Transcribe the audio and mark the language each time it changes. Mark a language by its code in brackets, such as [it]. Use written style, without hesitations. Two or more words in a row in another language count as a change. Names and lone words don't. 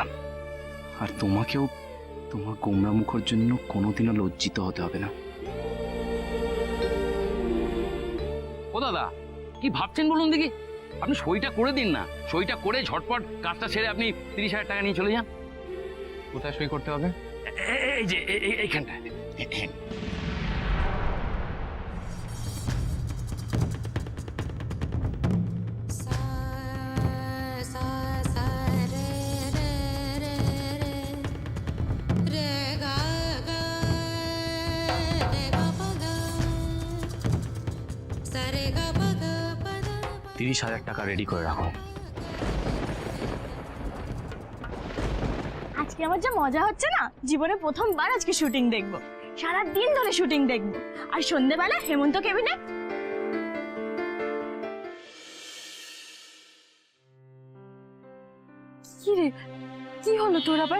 [bn] আর তোমাকেও তোমার গোমরামুখের জন্য কোনোদিনও লজ্জিত হতে হবে না। ও দাদা, কি ভাবছেন বলুন দেখি? আপনি সইটা করে দিন না, সইটা করে ঝটপট কাজটা সেরে আপনি 30,000 টাকা নিয়ে চলে যান। কোথায় সই করতে হবে? এই যে এইখানটা। रे गा गा रे गा पा गा सा रे गा पा गा पा दा 30,000 টাকা রেডি করে রাখো। আজকে আমার যা মজা হচ্ছে না, জীবনে প্রথমবার আজকে শুটিং দেখবো, সারা দিন ধরে শুটিং দেখবো, আর সন্ধ্যেবেলা হেমন্ত কেবিনে। কি রে, কি হলো তোর আবার?